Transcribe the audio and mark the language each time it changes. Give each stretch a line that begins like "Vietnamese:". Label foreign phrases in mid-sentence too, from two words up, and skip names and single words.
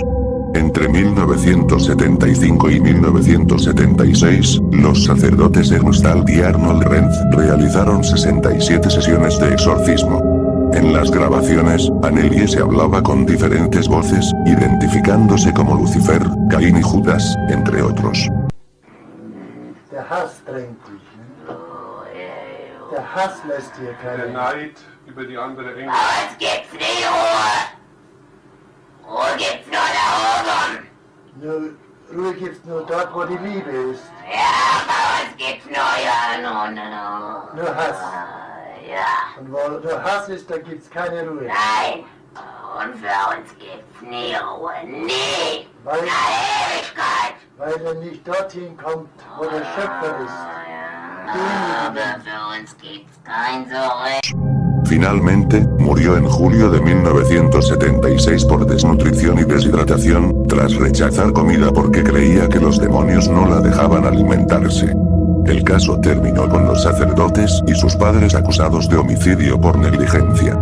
Spanish: Entre 1975 y 1976, los sacerdotes Ernstald y Arnold Renz realizaron 67 sesiones de exorcismo. En las grabaciones, Anneliese hablaba con diferentes voces, identificándose como Lucifer, Caín y Judas, entre otros.
German: Der Hass drängt dich, ne? Der Hass lässt dir keine... Der Neid über die andere Engel. Aber es gibt's nie Ruhe! Ruhe gibt's nur da oben! Ruhe gibt's nur dort, wo die Liebe ist. Ja, aber es gibt's nur ja, no. Nur Hass. Ja. Und wo nur Hass ist, da gibt's keine Ruhe. Nein! Und für uns gibt's nie Ruhe. Nie! Weil, In der Ewigkeit! weil er nicht dorthin kommt, wo der Schöpfer ist. Aber für uns gibt's kein Zurück.
Spanish: Finalmente, murió en julio de 1976 por desnutrición y deshidratación, tras rechazar comida porque creía que los demonios no la dejaban alimentarse. El caso terminó con los sacerdotes y sus padres acusados de homicidio por negligencia.